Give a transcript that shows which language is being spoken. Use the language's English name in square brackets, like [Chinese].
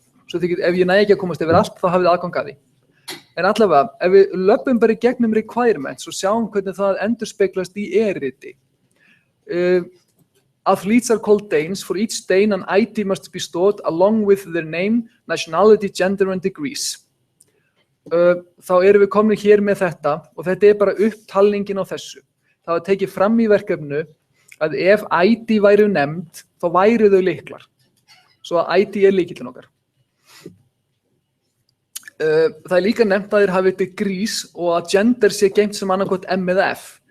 [Icelandic] Svo ef ég næ ekki að komast yfir allt, þá hafið aðgang að því. En allavega, ef við löpum bara í gegnum requirements og sjáum hvernig það endurspeglast í eriti. [English] Athletes are called Danes. For each Dane, an ID must be stored along with their name, nationality, gender and degrees. [Icelandic] Þá erum við komin hér með þetta og þetta er bara upptalningin á þessu. Það var tekið fram í verkefnu að ef ID væru nefnd, þá væru þau lyklar. Svo að ID er lykillinn okkar. Það er líka nefnt að þeir hafi degrees og að gender sé geymt sem annarkvort M eða F.